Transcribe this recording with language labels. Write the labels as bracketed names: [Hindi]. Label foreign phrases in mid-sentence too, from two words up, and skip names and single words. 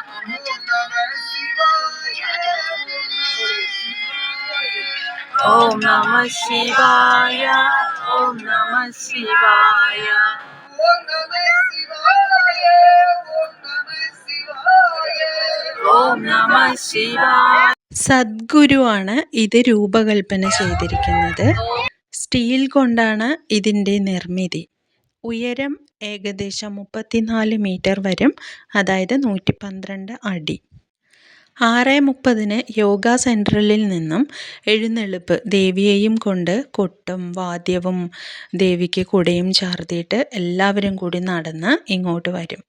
[Sanskrit] ॐ नमः शिवाय, ॐ नमः शिवाय, ॐ नमः शिवाय. [Malayalam] സദ്ഗുരുവാണ് ഇത് രൂപകൽപ്പന ചെയ്തിരിക്കുന്നത്. സ്റ്റീൽ കൊണ്ടാണ് ഇതിൻ്റെ നിർമ്മിതി. ഉയരം ഏകദേശം 34 മീറ്റർ വരും, അതായത് 112 അടി. 6:30 യോഗ സെൻട്രലിൽ നിന്നും എഴുന്നള്ളിപ്പ് ദേവിയെയും കൊണ്ട് കൊട്ടും വാദ്യവും ദേവിക്ക് കുടയും ചാർത്തിയിട്ട് എല്ലാവരും കൂടി നടന്ന് ഇങ്ങോട്ട് വരും.